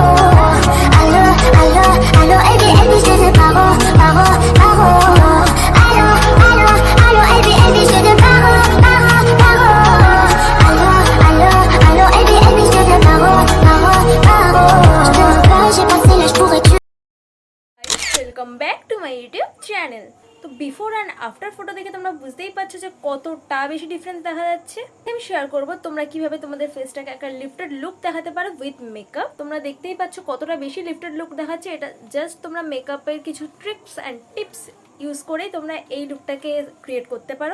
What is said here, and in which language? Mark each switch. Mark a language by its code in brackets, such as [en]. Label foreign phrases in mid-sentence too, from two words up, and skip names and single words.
[fr] Allô, allô, allô, Elbi, Elbi, je te paro, paro, paro. Allô, allô, allô, Elbi, Elbi, je te paro, paro, paro. Allô, allô, allô, Elbi, Elbi, je te paro, paro, paro. Je te dis pas, j'ai passé l'âge pour être. [en] Welcome back to my YouTube channel. [bn] তো [en] before and after photo [bn] দেখে তোমরা বুঝতেই পারছো যে কতটা বেশি ডিফারেন্স দেখা যাচ্ছে। আমি শেয়ার করবো তোমরা কিভাবে তোমাদের ফেসটাকে একটা [en] lifted look [bn] দেখাতে পারো [en] with makeup. [bn] তোমরা দেখতেই পাচ্ছ কতটা বেশি [en] lifted look [bn] দেখাচ্ছে। এটা জাস্ট তোমরা মেকআপের কিছু [en] tricks and tips use [bn] করেই তোমরা এই লুকটাকে ক্রিয়েট করতে পারো।